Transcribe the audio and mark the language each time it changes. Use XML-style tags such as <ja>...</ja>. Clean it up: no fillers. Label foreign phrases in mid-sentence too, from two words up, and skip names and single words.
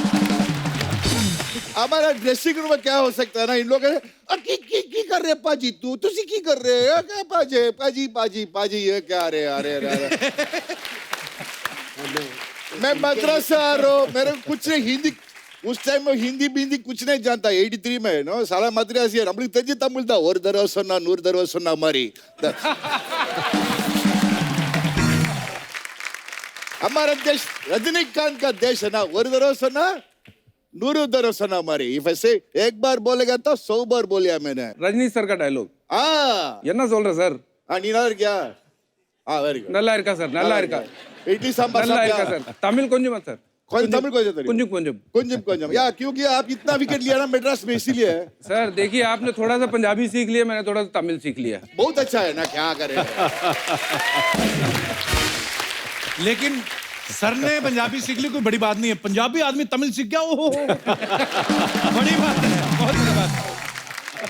<hi>हमारा ड्रेसिंग रूम में क्या हो सकता है ना, इन लोग की कर रहे पाजी,</hi> <pa>ਤੁਸੀ ਕੀ ਕਰ ਰਹੇ</pa> <hi>हैं क्या? पाजी पाजी पाजी पाजी ये क्या? अरे अरे अरे मैं मद्रास से आ रहा हूँ, मेरे को कुछ नहीं हिंदी, उस टाइम में हिंदी बिंदी कुछ नहीं जानता। 83 में नो साला मद्रासी है,</hi> <ta>நம்மளுக்கு தெரிஞ்ச தமிழ் தான்। ஒரு தடவை சொன்னா 100 தடவை சொன்னா மாதிரி।</ta> <hi>हमारा देश रजनीकांत का देश है ना,</hi> <ta>ஒரு தடவை சொன்னா 100 தடவை சொன்னா மாதிரி।</ta> <en>If I say</en> <hi>एक बार बोलेगा तो 100 बार बोलिया मैंने।</hi> <ta>ரஜினி சார்</ta> <hi>का डायलॉग</hi> <ta>என்ன சொல்ற சார்? நீ நல்லா இருக்கியா?</ta> <en>very good,</en> <ta>நல்லா இருக்கா சார்? நல்லா இருக்கா?</ta> <hi>इडली सांभर</hi> <ta>நல்லா</ta> <hi>साहब</hi> <ta>இருக்கா சார்? தமிழ் கொஞ்சமா சார்?</ta> <hi>तमिल को தெரியும்?</hi> <ta>கொஞ்சம் கொஞ்சம் கொஞ்சம் கொஞ்சம்</ta> <hi>या क्योंकि आप इतना विकेट लिया ना मद्रास में, इसीलिए। सर देखिए, आपने थोड़ा सा पंजाबी सीख लिया, मैंने थोड़ा सा तमिल सीख लिया। बहुत अच्छा है ना, क्या करें। लेकिन सर ने पंजाबी सीख ली, कोई बड़ी बात नहीं है। पंजाबी आदमी तमिल सीख गया, ओहो बड़ी बात है, बहुत बड़ी बात है।</hi>